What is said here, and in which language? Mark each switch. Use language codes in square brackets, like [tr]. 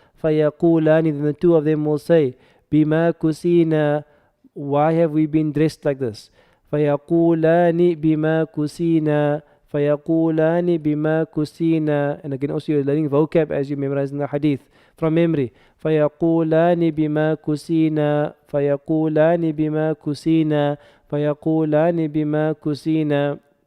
[en] فيقولان, then the two of them will say [ar] بما كسينا. [en] Why have we been dressed like this? [ar] فيقولان بما كسينا فيقولان بما كسينا. [en] And again also you're learning vocab as you memorize in the hadith from memory. [ar] فيقولان بما كسينا فيقولان بما كسينا فيقولان بما كسينا.